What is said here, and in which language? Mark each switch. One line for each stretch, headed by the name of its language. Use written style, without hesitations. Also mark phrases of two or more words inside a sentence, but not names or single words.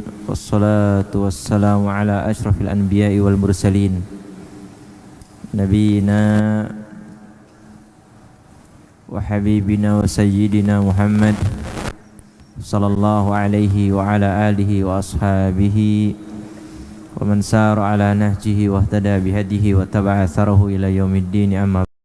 Arabic: والصلاة والسلام على أشرف الأنبياء والمرسلين. نبينا وحبيبنا وسيدنا محمد صلى الله عليه وعلى آله وأصحابه ومن سار على نهجه واهتدى بهديه وتبع آثاره إلى يوم الدين أما